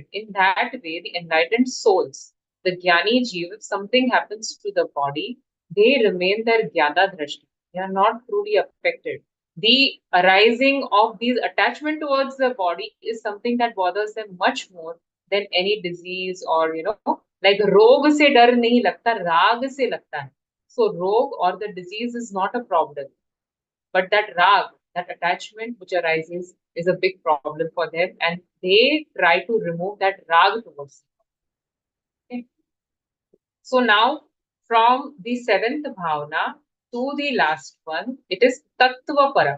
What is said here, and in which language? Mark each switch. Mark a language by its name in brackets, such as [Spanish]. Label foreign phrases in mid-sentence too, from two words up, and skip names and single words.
[English] In that way, the enlightened souls, the [Hindi] ज्ञानी जीव, [English] if something happens to the body, they remain their [Hindi] ज्ञाता दृष्टि. [English] They are not truly affected. The arising of these attachment towards the body is something that bothers them much more than any disease or, like [Hindi] रोग से डर नहीं लगता, राग से लगता है. [English] So rog or the disease is not a problem, but that rag, that attachment which arises is a big problem for them, and they try to remove that rag towards it. Okay. So now from the seventh bhavana to the last one, it is [Hindi] तत्त्व परक.